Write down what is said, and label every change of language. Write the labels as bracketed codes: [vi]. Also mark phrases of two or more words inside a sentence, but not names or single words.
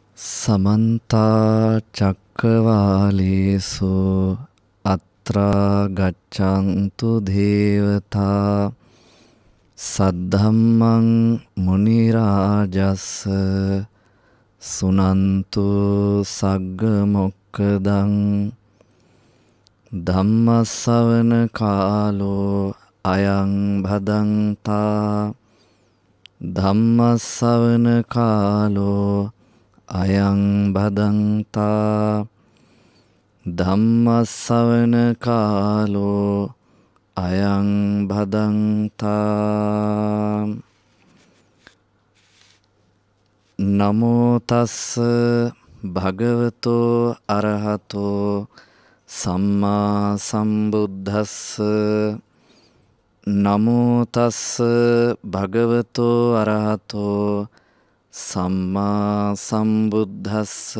[pi] समन्ता चक्रवालेषु अत्रा गच्छन्तु देवता सद्धम्मं मुनिराजस् सुनन्तु सग्गमोक्खदं धम्मसवන කාලෝ අයං භදන්තා ධම්මස්සවන කාලෝ අයං භදන්තා ධම්මස්සවන කාලෝ අයං භදන්තා නමෝ තස්ස භගවතෝ අරහතෝ සම්මා සම්බුද්දස්ස නමෝ තස්ස භගවතෝ අරහතෝ සම්මා සම්බුද්දස්ස